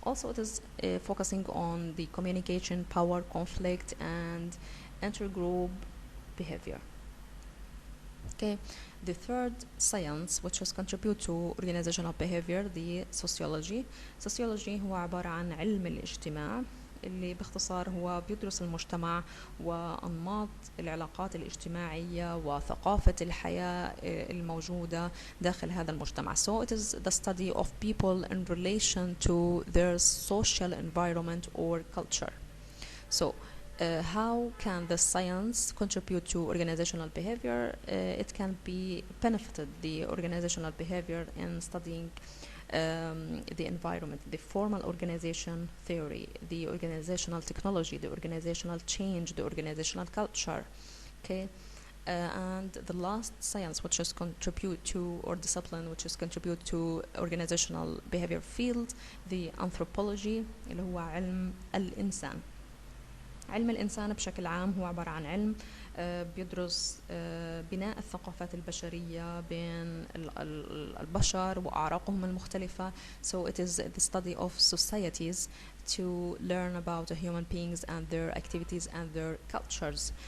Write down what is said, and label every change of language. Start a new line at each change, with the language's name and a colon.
English: Also, it is focusing on the communication, power, conflict, and intergroup behavior. Okay, the third science which has contributed to organizational behavior, the sociology.
Arabic: Sociology هو عبارة عن علم الاجتماع، اللي باختصار هو بيدرس المجتمع وأنماط العلاقات الاجتماعية وثقافة الحياة الموجودة داخل هذا المجتمع.
English: So it is the study of people in relation to their social environment or culture. So how can the science contribute to organizational behavior? It can be benefited the organizational behavior in studying the environment, the formal organization theory, the organizational technology, the organizational change, the organizational culture. Okay, and the last science which is contribute to, or discipline which is contribute to organizational behavior field, the anthropology
Arabic: اللي هو علم الإنسان. علم الإنسان بشكل عام هو عبارة عن علم بيدرس بناء الثقافات البشرية بين البشر وأعراقهم المختلفة.
English: So it is the study of societies to learn about the human beings and their activities and their cultures.